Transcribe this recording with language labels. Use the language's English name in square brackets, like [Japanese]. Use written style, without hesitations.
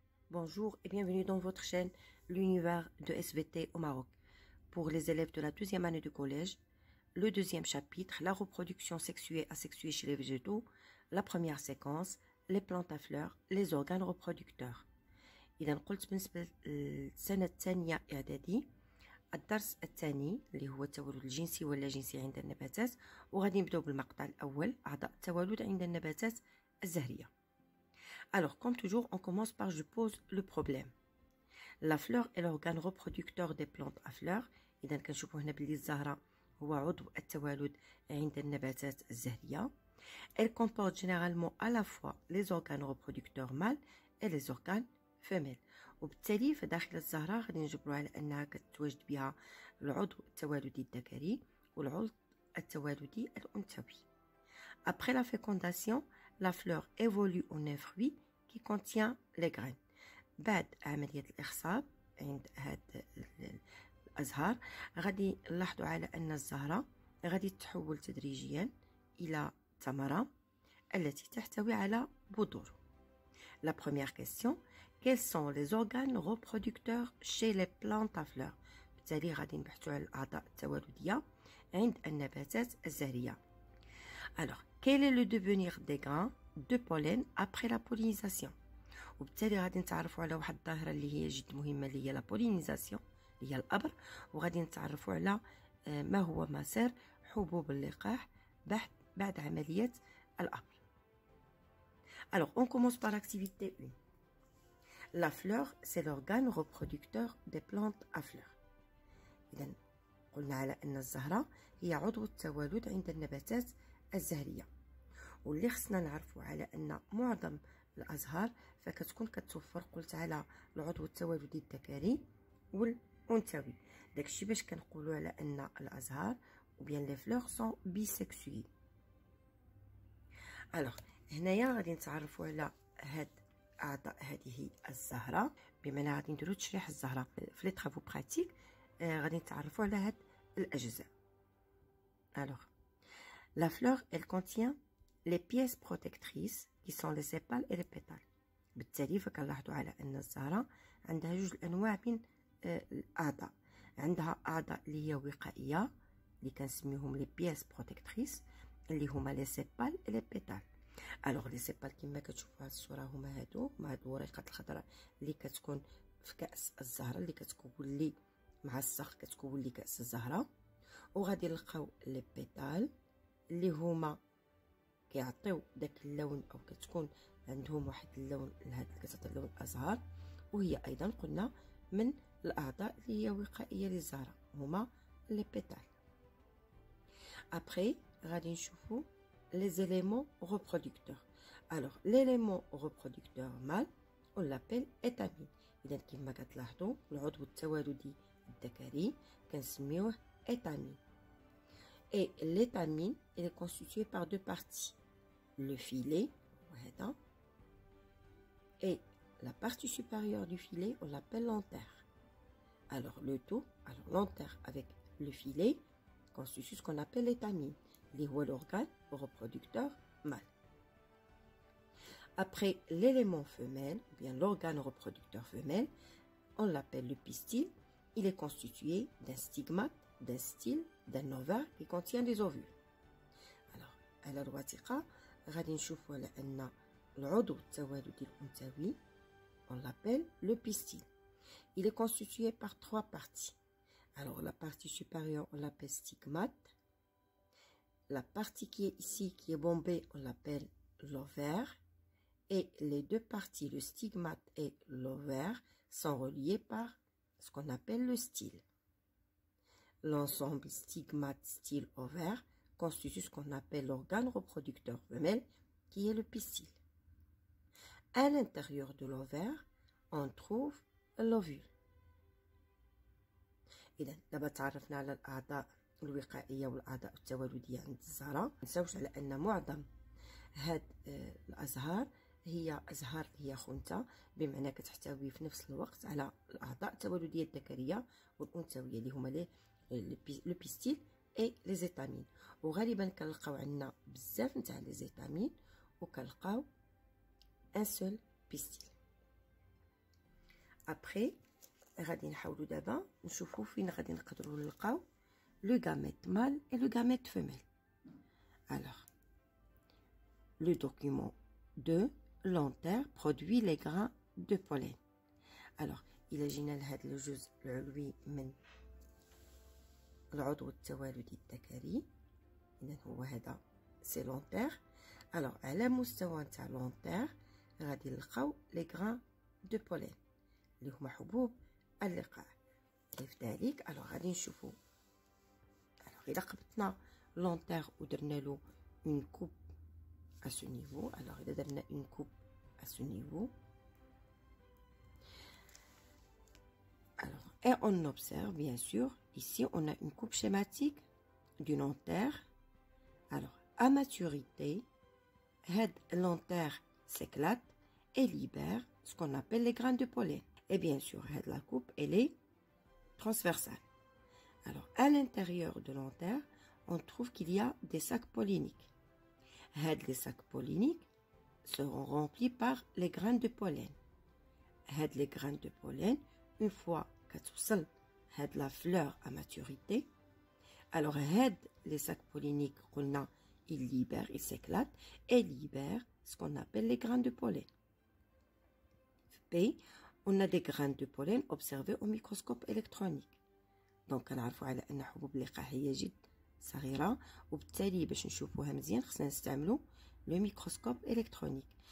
[French] bonjour et bienvenue dans votre chaîne L'univers de SVT au Maroc. Pour les élèves de la deuxième année du collège, le deuxième chapitre, la reproduction sexuée asexuée chez les végétaux, la première séquence, les plantes à fleurs, les organes reproducteurs. [Arabic] إذا قلت بالنسبة للسنة الثانية إعدادي الدرس الثاني اللي هو التولد الجنسي ولا جنسي عند النباتات، وغادي نبداو بالمقطع الأول أعضاء التولد عند النباتات الزهرية. [French] Alors, comme toujours, on commence par je pose le problème. La fleur est l'organe reproducteur des plantes à fleurs. [Arabic] إذا كنشوفوا هنا بلي الزهرة هو عضو التوالد عند النباتات الزهرية. [French] Elle comporte généralement à la fois les organes reproducteurs mâles et les organes femelles. [Arabic] وبالتالي فداخل الزهرة غادي نجبروا على أنها كتواجد بها العضو التوالدي الذكري والعضو التوالدي الأنثوي. [French] Après la fécondation, la fleur évolue en un fruit qui contient les graines. [Arabic] بعد عملية الإخصاب عند هاد الأزهار غادي نلاحظوا على أن الزهرة غادي تتحول تدريجيا إلى ثمرة التي تحتوي على بذور. [French] La première question, quels sont les organes reproducteurs chez les plantes à fleurs؟ [Arabic] بالتالي غادي نبحثوا على الأعضاء التوالدية عند النباتات الزهرية. [French] Alors, quel est le devenir des grains de pollen après la pollinisation؟ [Arabic] وبالتالي غادي نتعرفوا على واحد الظاهرة اللي هي جد مهمة اللي هي لا بولينيزاسيون اللي هي الأبر، وغادي نتعرفوا على ما هو مسار حبوب اللقاح بعد عملية الأبر. [French] Alors, on commence par l'activité 1. La fleur, c'est l'organe reproducteur des plantes à fleurs. [Arabic] إذن قلنا على أن الزهرة هي عضو التوالد عند النباتات الزهرية، واللي خصنا نعرفوا على أن معظم الأزهار فكتكون كتوفر قلت على العضو التوالدي الذكري والأنثوي. داكشي باش كنقولوا على أن الأزهار [French] ou bien les fleurs sont bisexuées. [Arabic] Alors هنايا غادي نتعرفوا على هاد أعضاء هذه الزهرة، بمعنى غادي نديرو تشريح الزهرة في لي طرافو براتيك. غادي نتعرفوا على هاد الأجزاء. [French] Alors, la fleur, elle contient les pièces protectrices qui sont les sépales et les pétales. [Arabic] بالتالي فكنلاحظوا على أن الزهرة عندها جوج الأنواع من الأعضاء. عندها أعضاء اللي هي وقائية اللي كنسميوهم [French] les pièces protectrices [Arabic] اللي هما [French] les sépales et les pétales. Alors les sépales [Arabic] كما كتشوفوا هاد الصورة هما هادو مع هاد الوريقات الخضراء اللي كتكون في كأس الزهرة اللي كتكون لي مع الساق كتكون لي كأس الزهرة، وغادي نلقاو لي بيتال اللي هما كيعطيو داك اللون او كتكون عندهم واحد اللون لهاد كتعطي اللون الازهار، وهي ايضا قلنا من الاعضاء اللي هي وقائيه للزهره هما لي بيتال. ابري غادي نشوفو [French] les éléments reproducteurs. Alors l'élément reproducteur mâle on l'appelle étamine. [Arabic] اذا كما كتلاحظوا العضو التوالدي الذكري كنسميوه étamine. [French] Et l'étamine elle est constituée par deux parties, le filet et la partie supérieure du filet on l'appelle l'antère. Alors le tout, l'antère avec le filet constitue ce qu'on appelle l'étamine, qui est l'organe reproducteur mâle. Après l'élément femelle, ou bien l'organe reproducteur femelle, on l'appelle le pistil. Il est constitué d'un stigmate, d'un style, d'un ovaire qui contient des ovules. [Arabic] Alors, على الوثيقة غادي نشوفوا على أن العضو التوالدي الأنثوي [French] on l'appelle le pistil. Il est constitué par trois parties. Alors, la partie supérieure, on l'appelle stigmate. La partie qui est ici, qui est bombée, on l'appelle l'ovaire. Et les deux parties, le stigmate et l'ovaire, sont reliés par ce qu'on appelle le style. L'ensemble stigmate, style, ovaire constitue ce qu'on appelle l'organe reproducteur femelle, qui est le pistil. À l'intérieur de l'ovaire, on trouve l'ovule. [Arabic] إذا دابا تعرفنا على الأعضاء الوقائية والأعضاء التوالدية عند الزهرة. منساوش على أن معظم هاد الأزهار هي أزهار هي خنثى، بمعنى كتحتوي في نفس الوقت على الأعضاء التوالدية الذكرية والأنثوية اللي هما لو بيستيل اي لي زيتامين. وغالبا كنلقاو عندنا بزاف نتاع لي زيتامين وكنلقاو ان سول بيستيل. ابخي غادي نحاولوا دابا نشوفوا فين غادي نقدروا نلقاو لو [French] gamète mâle et le gamète femelle. Alors, le document 2, l'antère produit les grains de pollen. [Arabic] Alors, إلا جينا لهذا الجزء العلوي من العضو التوالدي الذكري، إذا هو هذا سي لونتير. الوغ على مستوى نتاع لونتير غادي نلقاو لي غران دو بولين اللي هما حبوب اللقاح. كيف ذلك؟ الوغ غادي نشوفو. الوغ إلا قبطنا لونتير ودرنا له اون كوب [French] à ce niveau. Alors, il a donné une coupe à ce niveau. Alors, et on observe, bien sûr, ici, on a une coupe schématique d'une antère. Alors, à maturité, l'antère s'éclate et libère ce qu'on appelle les grains de pollen. Et bien sûr, la coupe, elle est transversale. Alors, à l'intérieur de l'antère, on trouve qu'il y a des sacs polliniques. Les sacs polliniques seront remplis par les grains de pollen. Les grains de pollen, une fois qu'elle la fleur à maturité, alors les sacs polliniques, ils libèrent, ils s'éclatent et libèrent ce qu'on appelle les grains de pollen. Puis, on a des grains de pollen observés au microscope électronique. Donc, on a [Arabic] أن حبوب اللقاح هي جد صغيرة، وبالتالي باش نشوفوها مزيان خصنا نستعملو [French] le microscope électronique.